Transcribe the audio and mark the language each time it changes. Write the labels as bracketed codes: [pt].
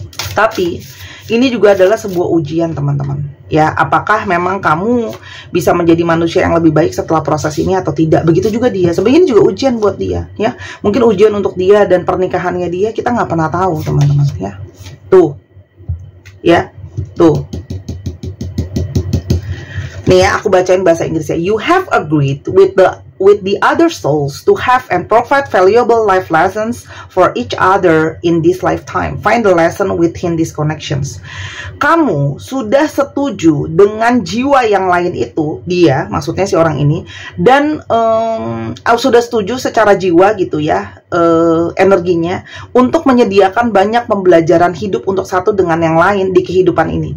[id] Tapi ini juga adalah sebuah ujian teman-teman ya, apakah memang kamu bisa menjadi manusia yang lebih baik setelah proses ini atau tidak. Begitu juga dia, sebenarnya ini juga ujian buat dia ya, mungkin ujian untuk dia dan pernikahannya dia, kita nggak pernah tahu teman-teman ya. Tuh ya, tuh nih ya, aku bacain bahasa Inggrisnya. [en] You have agreed with the other souls to have and provide valuable life lessons for each other in this lifetime. Find the lesson within these connections. [id] Kamu sudah setuju dengan jiwa yang lain itu, dia, maksudnya si orang ini, dan sudah setuju secara jiwa gitu ya, energinya, untuk menyediakan banyak pembelajaran hidup untuk satu dengan yang lain di kehidupan ini.